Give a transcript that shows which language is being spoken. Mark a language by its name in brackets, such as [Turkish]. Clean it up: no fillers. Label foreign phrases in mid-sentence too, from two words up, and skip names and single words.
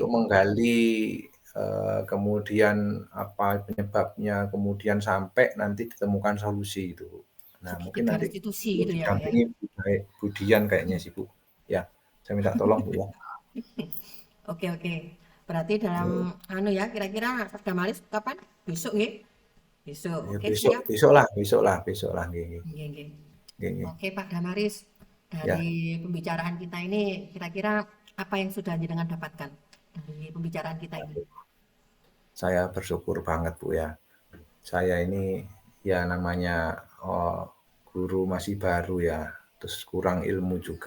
[Indonesian] untuk menggali, kemudian apa penyebabnya, kemudian sampai nanti ditemukan solusi gitu, Bu. Nah mungkin Segitiga nanti restitusi perlu gitu ya, Pak ya. didampingi Bu Dian kayaknya sih, Bu. Ya, saya minta tolong, Bu, ya. Oke, oke. Berarti dalam Mhm. anu ya, kira-kira Pak Damaris kapan? Besok nggih? Besok. Ya Oke, besok siap. besoklah besoklah besoklah, [Javanese] nggih nggih. Nggih, nggih. Nggih nggih. [Indonesian] Oke, Pak Damaris. Ya, Dari pembicaraan kita ini, kira-kira apa yang sudah jenengan dapatkan dari pembicaraan kita ini? saya bersyukur banget, Bu, ya. Saya ini ya namanya, guru masih baru ya, terus kurang ilmu juga.